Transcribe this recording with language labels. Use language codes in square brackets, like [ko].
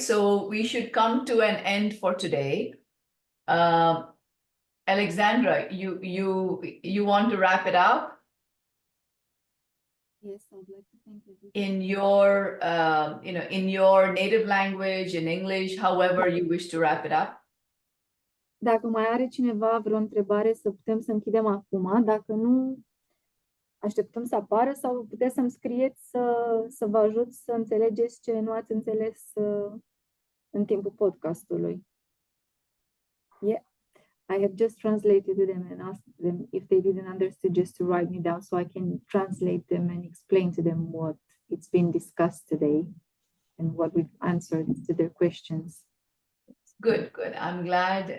[en] So we should come to an end for today. Alexandra, you want to wrap it up? Yes, I'd like to thank everybody. In your, in your native language, in English, however you wish to wrap it up. [ro] Dacă mai are cineva vreo întrebare, să putem să închidem acum. Dacă nu, așteptăm să apară sau puteți să-mi scrieți să vă ajut să înțelegeți ce nu ați înțeles în timpul podcastului. [en] Yeah, I have just translated to them and asked them if they didn't understand, just to write me down so I can translate them and explain to them what it's been discussed today and what we've answered to their questions. Good, good. I'm glad.